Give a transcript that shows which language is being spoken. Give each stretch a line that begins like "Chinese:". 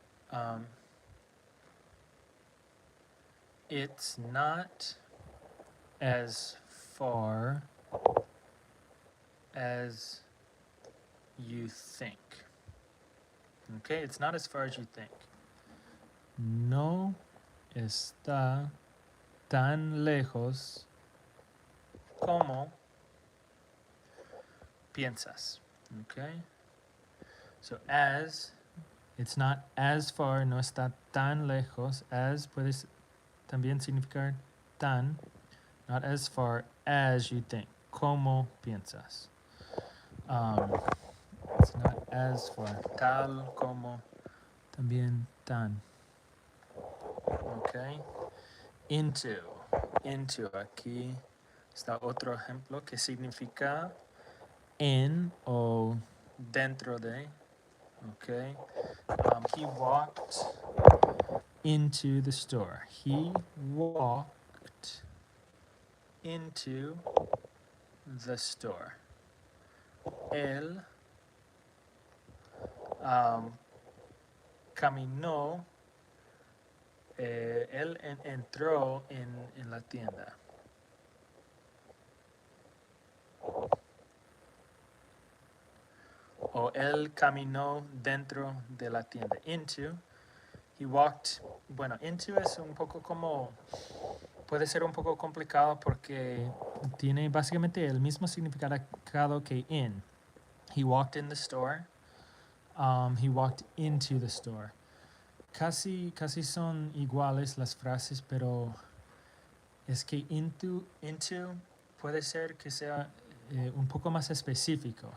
English: Um, it's not as far as you think. Okay, it's not as far as you think.
Spanish: No está tan lejos como piensas.
English: Okay, so as, it's not as far,
Spanish: no está tan lejos.
English: As
Spanish: puede también significar tan,
English: not as far as you think.
Spanish: Como piensas.
English: It's not as far.
Spanish: Tal como, también tan.
English: Okay. Into. Into.
Spanish: Aquí está otro ejemplo que significa en o dentro de.
English: Okay. He walked into the store. He walked into the store.
Spanish: Él caminó. Él entró en la tienda. O él caminó dentro de la tienda. Into.
English: He walked.
Spanish: Bueno, into es un poco como. Puede ser un poco complicado porque tiene básicamente el mismo significado que in.
English: He walked in the store. He walked into the store.
Spanish: Casi son iguales las frases, pero es que into puede ser que sea un poco más específico.